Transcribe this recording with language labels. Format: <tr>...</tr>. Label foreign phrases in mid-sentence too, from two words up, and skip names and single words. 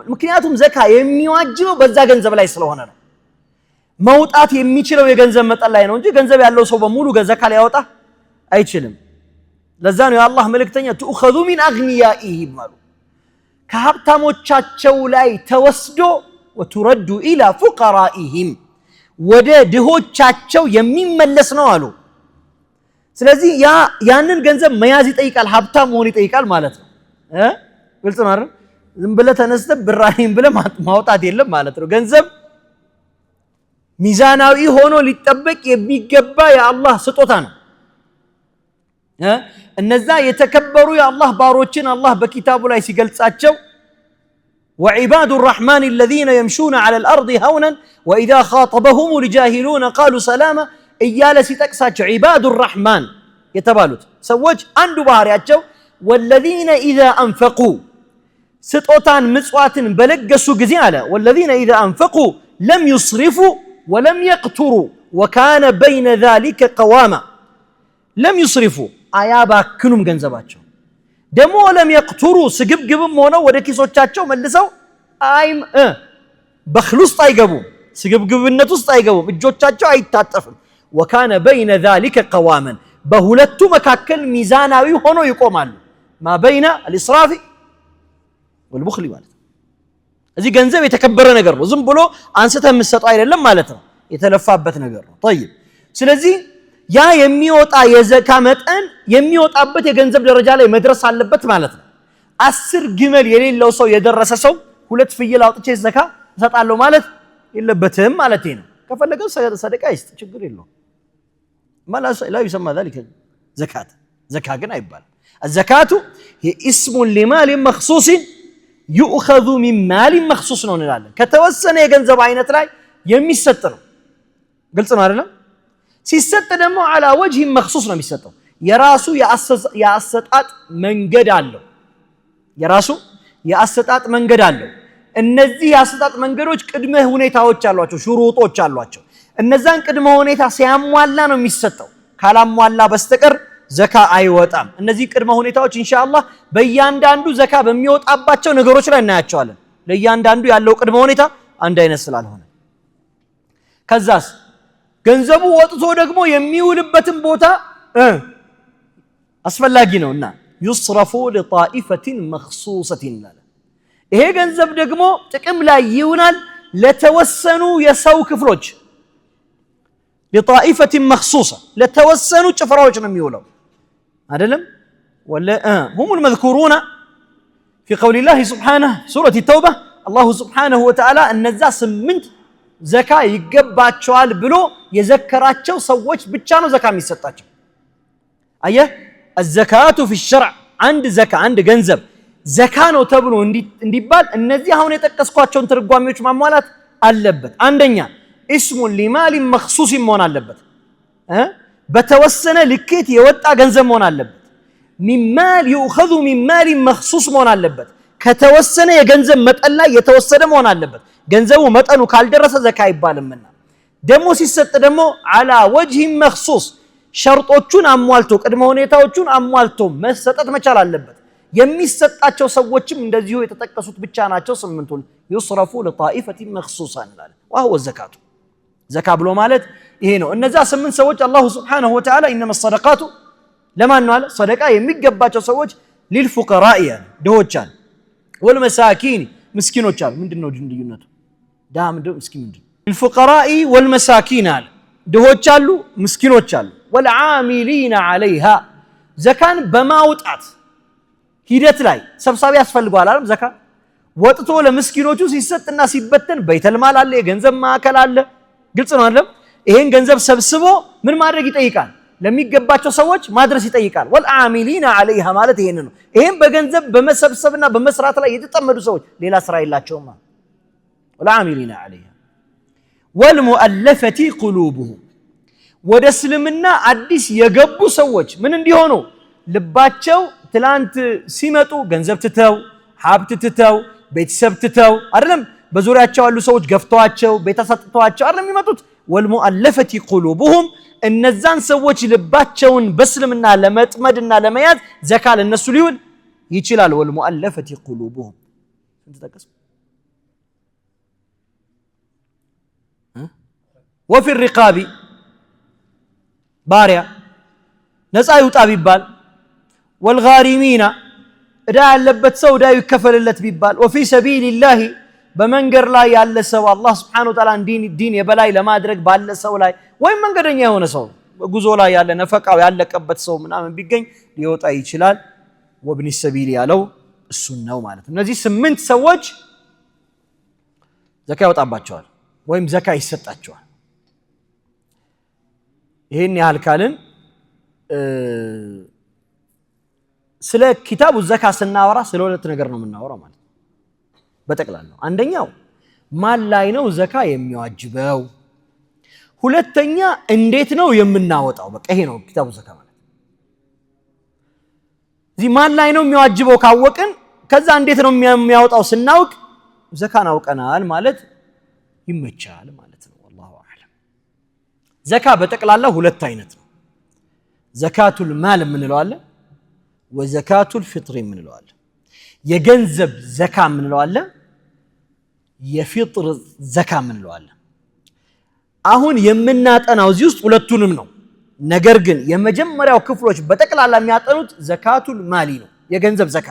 <am>ምክንያቱም ዘካ የሚዋጅበው በዛ ገንዘብ ላይ ስለሆነ ነው። መውጣት የሚችለው የገንዘብ መጠን ላይ ነው እንጂ ገንዘብ ያለው ሰው በሙሉ ዘካ ሊያወጣ አይችልም። ለዛ ነው የአላህ መልእክተኛ</am> <ar>تؤخذ من أغنيائهم</ar> <am>አሉ፣ ከሀብታሞቻቸው ላይ ተወስዶ</am> <ar>وترد إلى فقرائهم</ar> <am>ወደ ድሆቻቸው የሚመለስ ነው አሉ። ስለዚህ ያንን ገንዘብ መያዝ ይጠይቃል፣ ሀብታም መሆን ይጠይቃል ማለት ነው። ግልጽ ነው አይደል? ዝም ብለህ ተነስተህ ብራኔን ብለህ ማውጣት የለም ማለት ነው። ገንዘብ ሚዛናዊ ሆኖ ሊጠበቅ የሚገባ የአላህ ስጦታ ነው። እነዛ የተከበሩ የአላህ ባሮችን አላህ በኪታቡ ላይ ሲገልጻቸው</am> <ar>وعباد الرحمن الذين يمشون على الأرض هونا وإذا خاطبهم الجاهلون قالوا سلاما</ar> <am>እያለ ሲጠቅሳቸው</am> <ar>عباد الرحمن</ar> <am>የተባሉት ሰዎች አንዱ ባህሪያቸው</am> <ar>والذين إذا أنفقوا</ar> <am>ስጦታን ምጽዋትን በለገሱ ጊዜ አለ</am> <ar>والذين إذا أنفقوا لم يصرفوا ولم يقتروا وكان بين ذلك قواما لم يصرفوا</ar> <am>አያባክኑም ገንዘባቸው ደሞ</am> <ar>لم يقتروا</ar> <am>ስግብግብም ሆነው ወደ ኪሶቻቸው መልሰው በኽል ውስጥ አይገቡም፣ ስግብግብነት ውስጥ አይገቡም፣ እጆቻቸው አይታጠፍም።</am> <ar>وكان بين ذلك قواما</ar> <am>በሁለቱ መካከል ሚዛናዊ ሆነው ይቆማሉ።</am> <ar>ما بين الإسراف والبخل</ar> <am>ማለት ነው። እዚህ ገንዘብ የተከበረ ነገር ነው፣ ዝም ብሎ አንስተህ የምትሰጠው አይደለም ማለት ነው፣ የተለፋበት ነገር ነው። طيب ስለዚህ ያ የሚወጣ የዘካ መጠን የሚወጣበት የገንዘብ ደረጃ ላይ መድረስ አለበት ማለት ነው። 10 ግመል የሌለው ሰው የደረሰ ሰው 2 ፍየል አውጥቼ ዘካ እሰጣለሁ ማለት የለበትም ማለት ነው። ከፈለገ ሰደቃ ይስጥ፣ ችግር የለውም።</am> <ar>لا يسمى ذلك زكاة።</ar> <am>زكاة ግን አይባልም።</am> <ar>الزكاة هي اسم لمال مخصوص يؤخذ من مال مخصوص</ar> <am>ነው እንላለን። ከተወሰነ የገንዘብ አይነት ላይ የሚሰጥ ነው። ግልጽ ነው አይደል? ሲሰጥ ደግሞ</am> <ar>على وجه مخصوص</ar> <am>ነው የሚሰጠው። የራሱ የአሰጣጥ መንገድ አለው። የራሱ የአሰጣጥ መንገድ አለው። እነዚህ የአሰጣጥ መንገዶች ቅድመ ሁኔታዎች አሏቸው፣ ሽሩጦች አሏቸው። እነዛን ቅድመ ሁኔታ ሲያሟላ ነው የሚሰጠው። ካላሟላ በስተቀር ዘካ አይወጣም። እነዚህ ቅድመ ሁኔታዎች ኢንሻአላህ በእያንዳንዱ ዘካ በሚወጣባቸው ነገሮች ላይ እናያቸዋለን። ለእያንዳንዱ ያለው ቅድመ ሁኔታ አንድ አይነት ስላልሆነ ከዛስ ገንዘቡ ወጥቶ ደግሞ የሚውልበትን ቦታ አስፈላጊ ነውና ይስረፉ</am> <ar>لطائفة مخصوصة</ar> <am>ይላል። ይሄ ገንዘብ ደግሞ ጥቅም ላይ ይውላል ለተወሰኑ የሰው ክፍሎች</am> <ar>لطائفة مخصوصة</ar> <am>ለተወሰኑ ጭፍራዎች ነው የሚውለው አይደለም ወላ</am> <ar>هم المذكورون في قول الله سبحانه سورة التوبة الله سبحانه وتعالى</ar> <am>እነዛ 8 ዘካ ይገባቸዋል ብሎ የዘከራቸው ሰዎች ብቻ ነው ዘካ የሚሰጣቸው። አየህ</am> <ar>الزكاة في الشرع عند زكاة عند</ar> <am>ገንዘብ ዘካ ነው ተብሎ እንዲባል እነዚህ አሁን የጠቀስኳቸውን ትርጓሜዎች ማሟላት አለበት። አንደኛ</am> <ar>اسم لمال مخصوص</ar> <am>መሆን አለበት፣ በተወሰነ ልኬት የወጣ ገንዘብ መሆን አለበት። ሚማል</am> <ar>يؤخذ من مال</ar> <am>مخصوص መሆን አለበት፣ ከተወሰነ የገንዘብ መጠን ላይ የተወሰደ መሆን አለበት። ገንዘቡ መጠኑ ካልደረሰ ዘካ አይባልምና ደሞ ሲሰጥ ደሞ</am> <ar>على وجه مخصوص</ar> <am>ሸርጦቹን አሟልቶ ቅድመ ሁኔታዎቹን አሟልቶ መሰጠት መቻል አለበት። የሚሰጣቸው ሰዎችም እንደዚሁ የተጠቀሱት ብቻ ናቸው 8ቱን</am> <ar>يصرف لطائفة مخصوصة</ar> <am>እንላለን።</am> <ar>وهو الزكاة</ar> <am>ዘካ ብሎ ማለት ይሄ ነው። እነዛ 8 ሰዎች አላሁ</am> <ar>سبحانه وتعالى انما الصدقات</ar> <am>ለማን ነው አለ? ሰደቃ የሚገባቸው ሰዎች للفقراء ድሆች አለ፣ والمساكين ምስኪኖች አለ። ምንድነው ልዩነቱ? ዳም ምስኪን ምንድነው?</am> <ar>للفقراء والمساكين</ar> <am>አለ፣ ድሆች አሉ ምስኪኖች አሉ።</am> <ar>والعاملين عليها</ar> <am>ዘካን በማውጣት ሂደት ላይ ሰብሳቢ ያስፈልጋል አይደል? ዘካ ወጥቶ ለምስኪኖቹ ሲሰጥና ሲበተን በይተልማል አለ፣ የገንዘብ ማዕከል አለ። ግልጽ ነው አይደል? ይሄን ገንዘብ ሰብስቦ ምን ማድረግ ይጠይቃል? ለሚገባቸው ሰዎች ማድረስ ይጠይቃል።</am> <ar>والعاملين عليها</ar> <am>ማለት ይሄን ነው። ይሄን በገንዘብ በመሰብሰብና በመስራት ላይ የተጠመዱ ሰዎች ሌላ ስራ የላቸውም።</am> <ar>والعاملين عليها والمؤلفة قلوبهم</ar> <am>ወደ እስልምና አዲስ የገቡ ሰዎች ምን እንዲሆኑ ልባቸው ትላንት ሲመጡ ገንዘብ ትተው ሀብት ትተው ቤተሰብ ትተው አይደለም በዙሪያቸው ያሉ ሰዎች ገፍተዋቸው ቤተሰጥተዋቸው አይደለም የሚመጡት</am> <ar>والمؤلفة قلوبهم</ar> <am>እነዛን ሰዎች ልባቸውን በእስልምና ለመጥመድና ለመያዝ ዘካ ለነሱ ሊውል ይችላል</am> <ar>والمؤلفة قلوبهم</ar> <am>እንተጠቀስ</am> <ar>وفي الرقاب</ar> <am>باريا ነፃ ይውጣ ቢባል والغارمين እዳ ያለበት ሰው እዳ ይከፈልለት ቢባል</am> <ar>وفي سبيل الله</ar> <am>በመንገድ ላይ ያለ ሰው አላህ</am> <ar>سبحانه وتعالى</ar> <am>ዲን የበላይ ለማድረግ ባለ ሰው ላይ ወይም መንገደኛ የሆነ ሰው ጉዞ ላይ ያለ ነፈቃው ያለቀበት ሰው ምናምን ቢገኝ ሊወጣ ይችላል</am> <ar>وابن السبيل</ar> <am>ያለው እሱን ነው ማለት ነው እነዚህ 8 ሰዎች ዘካ ያወጣባቸዋል ወይም ዘካ ይሰጣቸዋል ይሄን ያህል ካልን ስለ ኪታቡ ዘካ ስናወራ ስለ ሁለት ነገር ነው የምናወራው ማለት በጠቅላላው አንደኛው ማን ላይ ነው ዘካ የሚዋጅበው ሁለተኛ እንዴት ነው የምናወጣው በቃ ይሄ ነው ኪታቡ ዘካ ማለት እዚህ ማን ላይ ነው የሚዋጅበው ካወቅን ከዛ እንዴት ነው የሚያወጣው ስናውቅ ዘካን አውቀናል ማለት ይመቻል ማለት ነው</am> <ar>والله اعلم</ar> <am>ዘካ በጠቅላላው ሁለት አይነት ነው</am> <ar>زكاة المال</ar> <am>ምንለው አለ</am> <ar>وزكاة الفطر</ar> <am>ምንለው አለ የገንዘብ ዘካ ምንለው አለ የፊጥር ዘካ ምንለው አለ አሁን የምናጠናው እዚህ ውስጥ ሁለቱንም ነው ነገር ግን የመጀመሪያው ክፍሎች በጠቅላላ የሚያጠኑት</am> <ar>زكاة المال</ar> <am>ነው የገንዘብ ዘካ</am>